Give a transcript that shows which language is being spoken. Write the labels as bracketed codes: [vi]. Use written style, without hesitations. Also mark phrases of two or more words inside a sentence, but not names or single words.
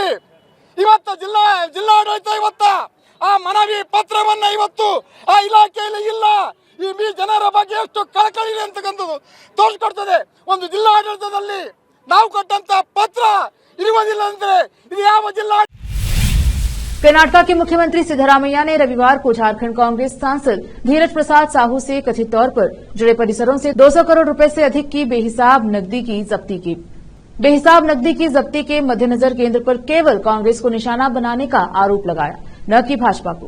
[kn] ಇವತ್ತು ಜಿಲ್ಲಾಡಳಿತ ಇವತ್ತು ಆ ಮನವಿ ಪತ್ರವನ್ನ ಇವತ್ತು ಆ ಇಲಾಖೆಯಲ್ಲಿ ಇಲ್ಲ. ಈ ಜನರ ಬಗ್ಗೆ ಎಷ್ಟು ಕಳಕಳಿ ಇದೆ ಅಂತಕ್ಕಂಥದ್ದು ತೋರಿಸ್ಕೊಡ್ತದೆ. ಒಂದು ಜಿಲ್ಲಾಡಳಿತದಲ್ಲಿ ನಾವು ಕೊಟ್ಟಂತ ಪತ್ರ ಇರುವುದಿಲ್ಲ ಅಂದ್ರೆ ಇದು ಯಾವ ಜಿಲ್ಲಾ? [hi] कर्नाटक के मुख्यमंत्री सिद्धरामैया ने रविवार को झारखंड कांग्रेस सांसद धीरज प्रसाद साहू से कथित तौर पर जुड़े परिसरों से 200 करोड़ रुपए से अधिक की बेहिसाब नकदी की जब्ती की। बेहिसाब नकदी की जब्ती के मद्देनजर केंद्र पर केवल कांग्रेस को निशाना बनाने का आरोप लगाया, न कि भाजपा को।